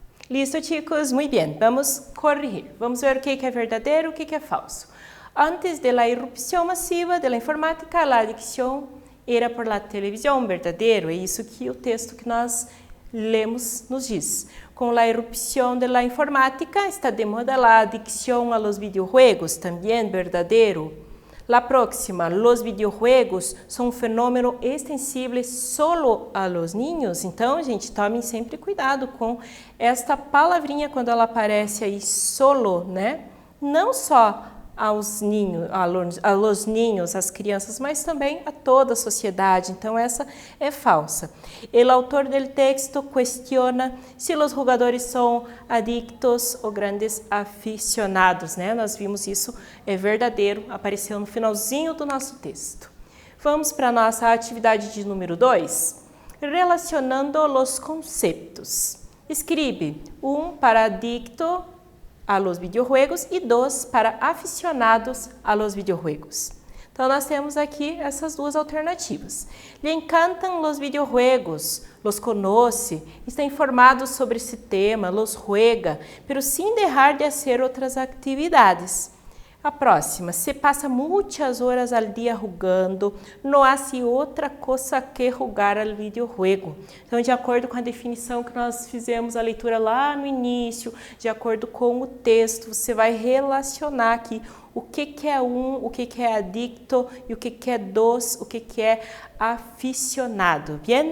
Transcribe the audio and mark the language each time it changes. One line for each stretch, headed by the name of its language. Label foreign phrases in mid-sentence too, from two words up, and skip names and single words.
Spanish: Listo, chicos? Muy bien.
Portuguese: Vamos corrigir. Vamos ver o que é verdadeiro e o que é falso. Antes da irrupção massiva da informática, a adicção era
Spanish: por la
Portuguese: televisão, verdadeiro. É isso que o texto que nós lemos nos diz. Com a irrupção da informática, está de moda a adicção
Spanish: a los videojuegos,
Portuguese: também verdadeiro.
Spanish: La próxima, los videojuegos
Portuguese: são um fenômeno extensível
Spanish: solo a los niños.
Portuguese: Então, gente, tomem sempre cuidado com esta palavrinha quando ela aparece aí, solo, né? Não só aos ninhos,
Spanish: a los niños,
Portuguese: às crianças, mas também a toda a sociedade. Então, essa é falsa. O autor do texto questiona se os jogadores são adictos ou grandes aficionados, né? Nós vimos isso, é verdadeiro, apareceu no finalzinho do nosso texto. Vamos para a nossa atividade de número 2, relacionando os conceitos. Escreve para
Spanish: adicto a los videojuegos
Portuguese: e 2 para
Spanish: aficionados a los videojuegos.
Portuguese: Então, nós temos aqui essas duas alternativas.
Spanish: Le encantam los videojuegos, los conoce, está informado sobre esse tema, los juega, pero sin dejar de hacer
Portuguese: outras atividades. A próxima, se passa muitas horas al dia jugando, não hace outra coisa que jogar
Spanish: al videojuego.
Portuguese: Então, de acordo com a definição que nós fizemos a leitura lá no início, de acordo com o texto, você vai relacionar aqui o que é o que é adicto e o que é o que é aficionado.
Spanish: Bien?